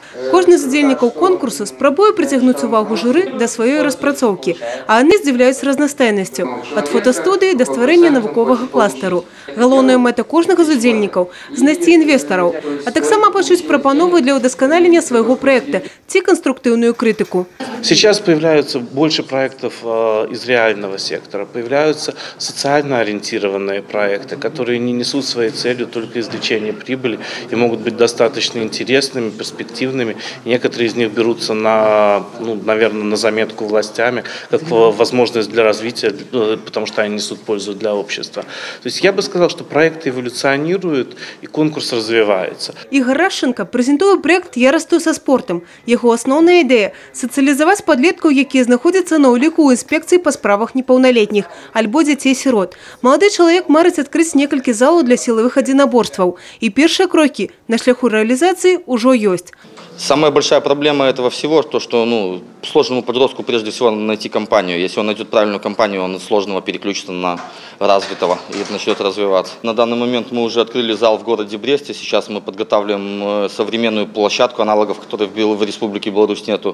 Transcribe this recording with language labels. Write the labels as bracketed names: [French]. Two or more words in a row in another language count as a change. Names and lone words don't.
[Belarusian] Кожны з удзельнікаў конкурсу спрабуе прыцягнуць увагу журы да сваёй распрацоўкі, а яны здзіўляюць разнастайнасцю ад фотастудыі да стварэння навуковага кластару. Галоўная мэта кожнага з удзельнікаў – знайсці інвестараў, а таксама пачуць прапановы для ўдасканалення свайго праекта ці канструктыўную крытыку. [Russian] Сейчас появляются больше проектов из реального сектора, появляются социально ориентированные проекты, которые не несут своей целью только извлечение прибыли и могут быть достаточно интересными, перспективными. Некоторые из них берутся наверное, на заметку властями, как возможность для развития, потому что они несут пользу для общества. То есть я бы сказал, что проекты эволюционируют и конкурс развивается. [Belarusian] Игорь Рашенко прэзентуе проект «Я расту со спортом». [Russian] Его основная идея – [Belarusian] социализовать подлеткаў, якія знаходзяцца на ўліку ў інспекцыі па справах непаўналетніх альбо дзяцей-сірот. Малады чалавек марыць адкрыць некалькі залаў для сілавых адзінаборстваў. І першыя крокі на шляху рэалізацыі ўжо ёсць. [Russian] Самая большая проблема этого всего, то, что сложному подростку прежде всего найти компанию. Если он найдет правильную компанию, он от сложного переключится на развитого и начнет развиваться. На данный момент мы уже открыли зал в городе Бресте. Сейчас мы подготавливаем современную площадку, аналогов которой в Республике Беларусь нету.